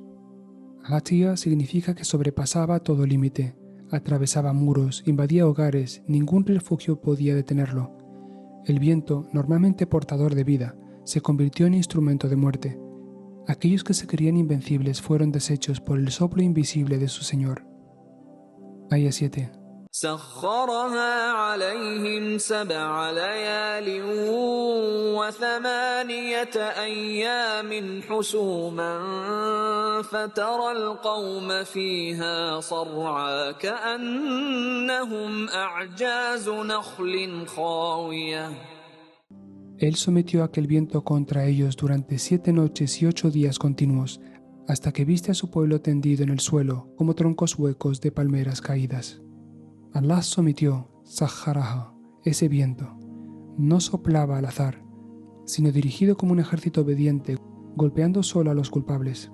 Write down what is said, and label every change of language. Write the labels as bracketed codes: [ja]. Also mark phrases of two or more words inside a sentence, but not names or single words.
[es] Atiyya significa que sobrepasaba todo límite, atravesaba muros, invadía hogares, ningún refugio podía detenerlo. El viento, normalmente portador de vida, se convirtió en instrumento de muerte. Aquellos que se creían invencibles fueron deshechos por el soplo invisible de su Señor. Aya 7. [ar] سخرها عليهم 7 ليال و8 أيام حسوما فترى القوم فيها صرعى كأنهم أعجاز نخل خاوية. [es] Él sometió aquel viento contra ellos durante 7 noches y 8 días continuos, hasta que viste a su pueblo tendido en el suelo como troncos huecos de palmeras caídas. Allah sometió, Saharaha, ese viento. No soplaba al azar, sino dirigido como un ejército obediente, golpeando solo a los culpables.